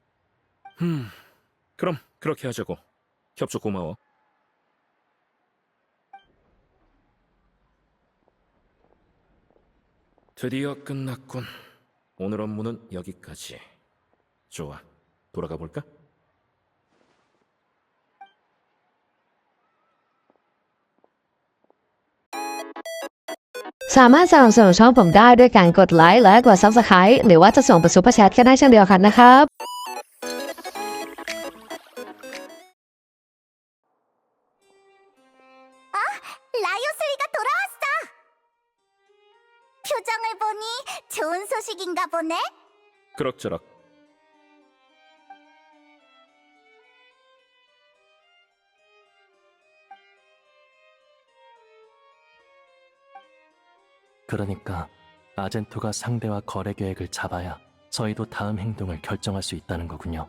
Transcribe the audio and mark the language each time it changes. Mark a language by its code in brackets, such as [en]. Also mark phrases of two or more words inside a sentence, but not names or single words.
[ko] 그럼 그렇게 하자고. 협조 고마워. 드디어 끝났군. 오늘 업무는 여기까지. 좋아. 돌아가 볼까? [th] สามารถสนับสนุนช่องผมได้ด้วยการกดไลค์และกด Subscribe หรือว่าจะส่งเป็นซุปเปอร์แชทก็ได้เช่นเดียวกันนะครับ [ko] 라이오스리가 돌아왔어! 표정을 보니 좋은 소식인가 보네? 그럭저럭. 그러니까 아젠토가 상대와 거래 계획을 잡아야 저희도 다음 행동을 결정할 수 있다는 거군요.